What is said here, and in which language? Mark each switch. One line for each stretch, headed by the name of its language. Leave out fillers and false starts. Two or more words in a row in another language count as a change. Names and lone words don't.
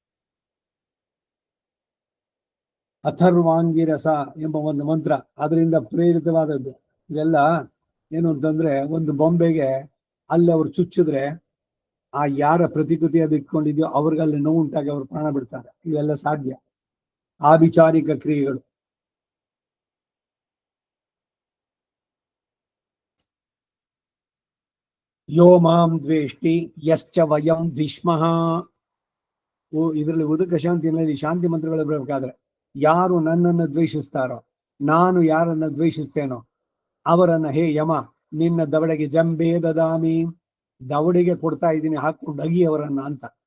Kannada: ಅಥರ್ವಾಂಗಿರಸ ಎಂಬ ಒಂದು ಮಂತ್ರ ಅದರಿಂದ ಪ್ರೇರಿತವಾದದ್ದು. ಇವೆಲ್ಲ ಏನು ಅಂತಂದ್ರೆ, ಒಂದು ಬೊಂಬೆಗೆ ಅಲ್ಲಿ ಅವ್ರು ಚುಚ್ಚಿದ್ರೆ ಆ ಯಾರ ಪ್ರತಿಕೃತಿ ಅದು ಇಟ್ಕೊಂಡಿದ್ಯೋ ಅವ್ರಿಗಲ್ಲಿ ನೋವು ಉಂಟಾಗಿ ಅವ್ರು ಪ್ರಾಣ ಬಿಡ್ತಾರೆ. ಇವೆಲ್ಲ ಸಾಧ್ಯ, ಆಭಿಚಾರಿಕ ಕ್ರಿಯೆಗಳು.
Sanskrit: ಯೋ ಮಾಂ ದ್ವೇಷ್ಟಿ ಯಶ್ಚ ವಯಂ ದ್ವಿಷ್ಮಃ.
Kannada: ಇದರಲ್ಲಿ ಉದಕ ಶಾಂತಿಯಲ್ಲಿ ಶಾಂತಿ ಮಂತ್ರಗಳು ಬರಬೇಕಾದ್ರೆ, ಯಾರು ನನ್ನನ್ನು ದ್ವೇಷಿಸ್ತಾರೋ, ನಾನು ಯಾರನ್ನ ದ್ವೇಷಿಸ್ತೇನೋ ಅವರನ್ನ ಹೇ ಯಮ ನಿನ್ನ ದವಡೆಗೆ
Sanskrit: ಜಂಬೇ ದದಾಮಿ,
Kannada: ದವಡೆಗೆ ಕೊಡ್ತಾ ಇದ್ದೀನಿ, ಹಾಕೊಂಡು ಅಗಿ ಅವರನ್ನ ಅಂತ.